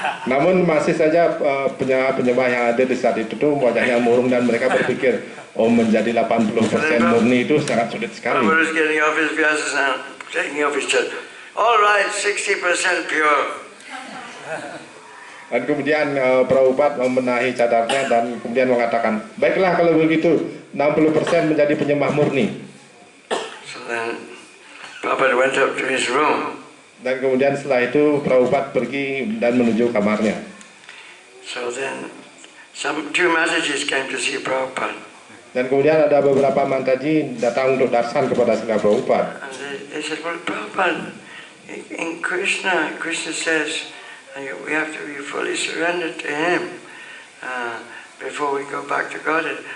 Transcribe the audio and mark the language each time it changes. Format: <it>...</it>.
<id>Namun masih saja penyembah yang ada di saat itu tuh wajahnya murung dan mereka berpikir, oh menjadi 80% murni itu sangat sulit sekali.</id> <en>Prabhupada was getting off his vyasas and taking off his chest. All right, 60% pure.</en> <id>Dan kemudian Prabhupada membenahi cadarnya dan kemudian mengatakan, baiklah kalau begitu 60% menjadi penyembah murni.</id> <en>So then Prabhupada went up to his room.</en> <id>Dan kemudian setelah itu Prabhupada pergi dan menuju kamarnya.</id> <en>So then two messages came to see Prabhupada.</en> <id>Dan kemudian ada beberapa mantaji datang untuk darsan kepada Srila Prabhupada.</id> <en>And they said, well, Prabhupada, in Krishna says we have to be fully surrendered to him before we go back to Godhead.</en>